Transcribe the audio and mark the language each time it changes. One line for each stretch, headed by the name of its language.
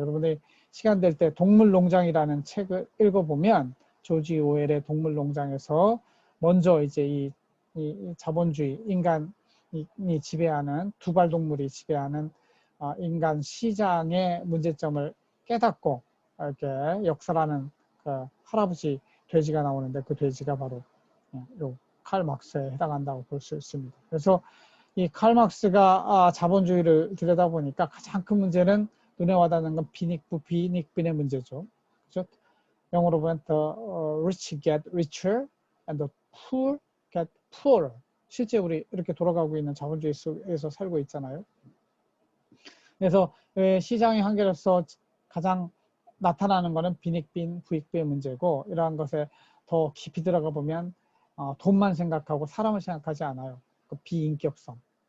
Korean: 여러분들이 시간 될 때 동물농장이라는 책을 읽어보면 조지 오웰의 동물농장에서 먼저 이제 이 자본주의 인간이 지배하는 두발동물이 지배하는 인간 시장의 문제점을 깨닫고 이렇게 역사라는 그 할아버지 돼지가 나오는데 그 돼지가 바로 요 칼 막스에 해당한다고 볼 수 있습니다. 그래서 이 칼 막스가 자본주의를 들여다보니까 가장 큰 문제는 눈에 와닿는 건 빈익빈의 문제죠. 그렇죠? 영어로 보면
English: the rich get richer and the poor get poorer.
Korean: 실제 우리 이렇게 돌아가고 있는 자본주의 속에서 살고 있잖아요. 그래서 시장의 한계로서 가장 나타나는 것은 빈익빈, 부익부의 문제고 이러한 것에 더 깊이 들어가 보면 돈만 생각하고 사람을 생각하지 않아요. 그 비인격성.